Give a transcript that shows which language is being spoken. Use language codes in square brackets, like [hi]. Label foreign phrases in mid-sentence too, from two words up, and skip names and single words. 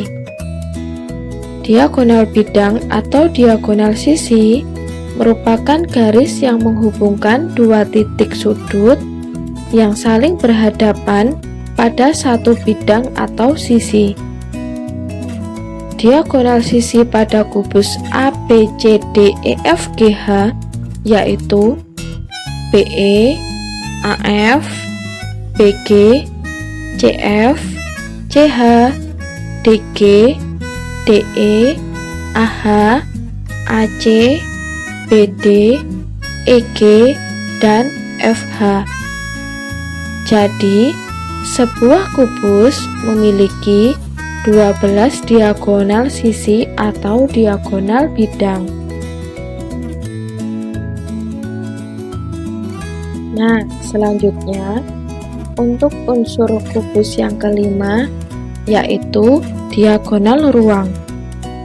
[id] Diagonal bidang atau diagonal sisi merupakan garis yang menghubungkan 2 titik sudut yang saling berhadapan pada satu bidang atau sisi. Diagonal sisi pada kubus ABCDEFGH yaitu BE, AF, BG, CF, CH, DG, DE, AH, AC, BD, EG, dan FH. Jadi, sebuah kubus memiliki 12 diagonal sisi atau diagonal bidang. Nah, selanjutnya untuk unsur kubus yang kelima yaitu diagonal ruang.